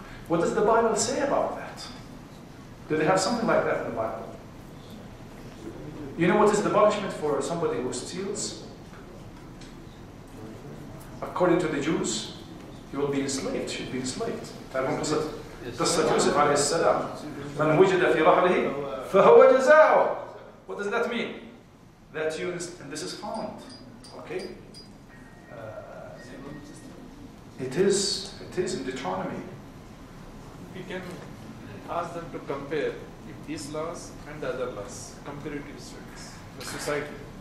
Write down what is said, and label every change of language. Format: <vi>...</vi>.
<en>What does the Bible say about that? Do they have something like that in the Bible? You know what is the punishment for somebody who steals? According to the Jews, he will be enslaved, should be enslaved.</en> <ar>قصة يوسف عليه السلام من وجد في رحله فهو جزاؤه.</ar> <en>What does that mean? That you, and this is found. Okay? It is in Deuteronomy. We can ask them to compare these laws and the other laws, comparative studies, the society.</en>